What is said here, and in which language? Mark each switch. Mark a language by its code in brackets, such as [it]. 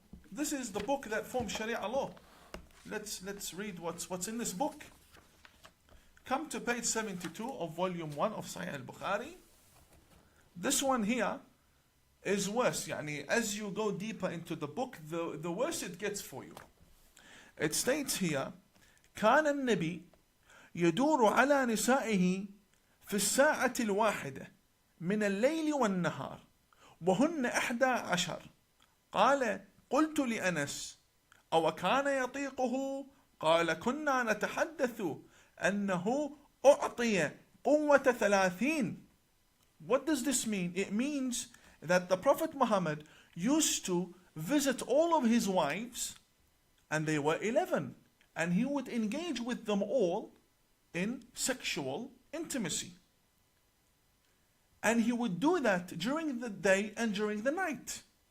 [en] This is the book that forms Sharia law. Let's read what's in this book. Come to page 72 of volume 1 of Sahih al-Bukhari. This one here is worse. Yani, as you go deeper into the book, the worse it gets for you. It states here, [ar] كان النبي يدور على نسائه في الساعة الواحدة من الليل والنهار وهن 11. قال قلت لأنس أو كان يطيقه؟ قال كنا نتحدث أنه أعطي قوة 30. [en] What does this mean? It means that the Prophet Muhammad used to visit all of his wives, and they were 11, and he would engage with them all in sexual intimacy. And he would do that during the day and during the night.